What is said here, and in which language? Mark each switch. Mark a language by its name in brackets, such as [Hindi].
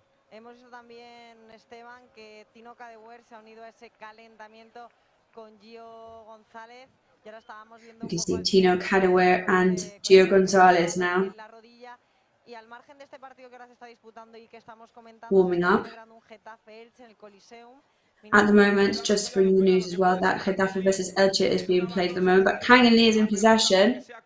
[Spanish] Hemos visto también, Esteban, que Tino Cadewere se ha unido a ese calentamiento con Gio González. Y ahora estábamos viendo [English] You can see Tino Cadewere and Gio González now [Spanish] y al margen de este partido que ahora se está disputando y que estamos comentando, [English] warming up. [Spanish] un Getafe Elche en el Coliseum. [English] At the moment, just to bring the news as well, that Getafe versus Elche is being played at the moment, but Kangali is in possession.